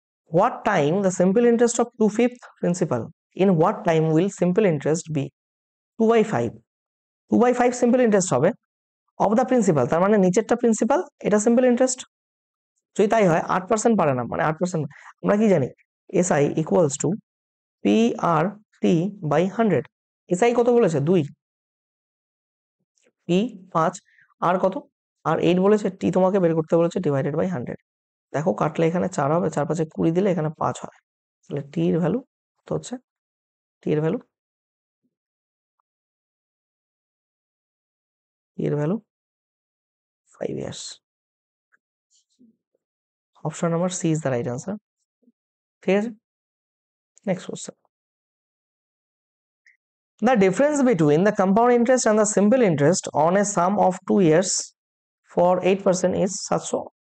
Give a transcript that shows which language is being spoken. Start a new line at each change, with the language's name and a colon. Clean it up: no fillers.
English: What time the simple interest of 2/5 principal? In what time will simple interest be 2/5?
Bangla: 2/5 simple interest হবে
English: of the principal,
Bangla: তার মানে নিচেরটা principal, এটা simple interest. যদি তাই হয় 8% পারে না, মানে 8%। আমরা কি জানি? SI equals to P আর T by 100। SI কত বলেছে? 2, পি 5, আর কত? আর 8 বলেছে। টি তোমাকে বের করতে বলেছে, ডিভাইডেড বাই 100। দেখো কাটলে এখানে 4 হবে, 4 5 20 দিলে এখানে 5 হয়। তাহলে টি এর ভ্যালু কত হচ্ছে? টি এর value 5 years.
English: Option number C is the right answer.
Bangla: ঠিক আছে,
English: next question. The difference between the compound interest and the simple interest on a sum of 2 years for 8% is 700।